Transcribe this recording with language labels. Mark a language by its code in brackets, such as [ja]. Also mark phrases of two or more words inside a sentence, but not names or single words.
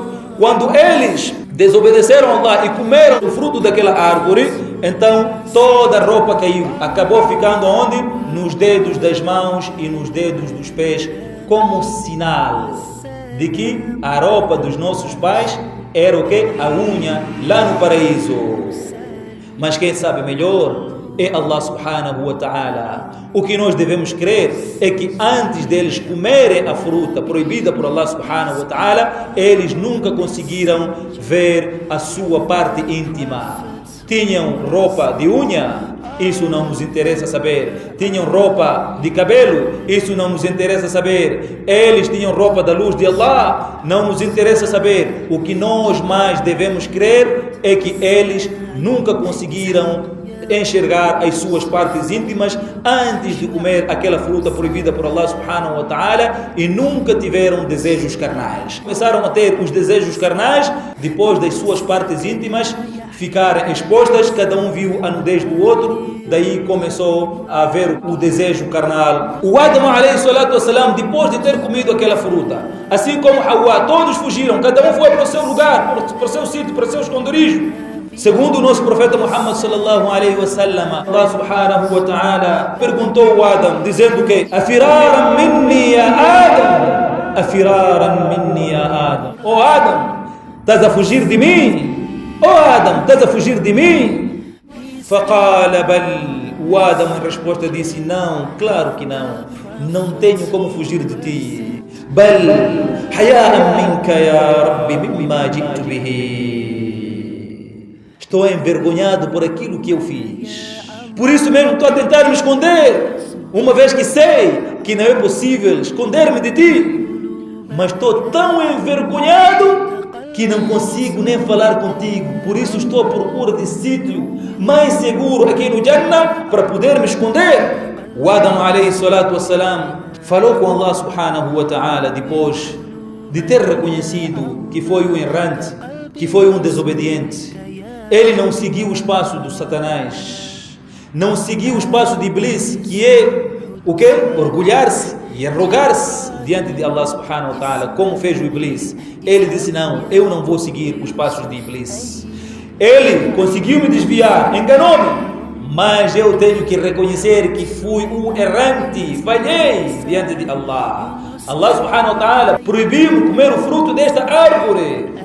[pt] Quando eles desobedeceram a Allah e comeram o fruto daquela árvore, então toda a roupa caiu. Acabou ficando onde? Nos dedos das mãos e nos dedos dos pés, como sinal de que a roupa dos nossos pais era o quê? A unha lá no paraíso. Mas quem sabe melhor é Allah [ar] سبحانه وتعالى. [pt] O que nós devemos crer é que antes deles comerem a fruta proibida por Allah [ar] سبحانه وتعالى, [pt] eles nunca conseguiram ver a sua parte íntima. Tinham roupa de unha, isso não nos interessa saber. Tinham roupa de cabelo, isso não nos interessa saber. Eles tinham roupa da luz de Allah, não nos interessa saber. O que nós mais devemos crer é que eles nunca conseguiram enxergar as suas partes íntimas antes de comer aquela fruta proibida por Allah [ar] سبحانه وتعالى [pt] e nunca tiveram desejos carnais. Começaram a ter os desejos carnais depois das suas partes íntimas ficarem expostas, cada um viu a nudez do outro, daí começou a haver o desejo carnal. [ar] O Adão عليه الصلاة والسلام, [pt] depois de ter comido aquela fruta, assim como Hawa, todos fugiram, cada um foi para o seu lugar, para o seu sítio, para o seu esconderijo. Segundo o nosso profeta Muhammad [ar] صلى الله عليه وسلم, [pt] Allah [ar] سبحانه وتعالى [pt] perguntou a Adão, dizendo que [ar] أفرارا مني يا آدم, أفرارا مني يا آدم. [pt] Oh Adão, estás a fugir de mim? Oh Adão, estás a fugir de mim? [ar] فقال بل. [pt] O Adão em resposta disse, não, claro que não, não tenho como fugir de ti. [ar] بل حياء منك يا رب مما جئت به. [pt] Estou envergonhado por aquilo que eu fiz. Por isso mesmo estou a tentar me esconder, uma vez que sei que não é possível esconder-me de ti. Mas estou tão envergonhado que não consigo nem falar contigo. Por isso estou à procura de sítio mais seguro aqui no Jannah para poder me esconder. O Adão [ar] عليه الصلاة والسلام [pt] falou com Allah [ar] سبحانه وتعالى [pt] depois de ter reconhecido que foi um errante, que foi um desobediente. Ele não seguiu o espaço do Satanás, não seguiu o espaço de Iblis, que é o quê? Orgulhar-se e arrogar-se diante de Allah [ar] سبحانه وتعالى, [pt] como fez o Iblis. Ele disse, não, eu não vou seguir os passos de Iblis. Ele conseguiu me desviar, enganou-me, mas eu tenho que reconhecer que fui um errante, falhei diante de Allah. Allah [ar] سبحانه وتعالى [pt] proibiu-me comer o fruto desta árvore.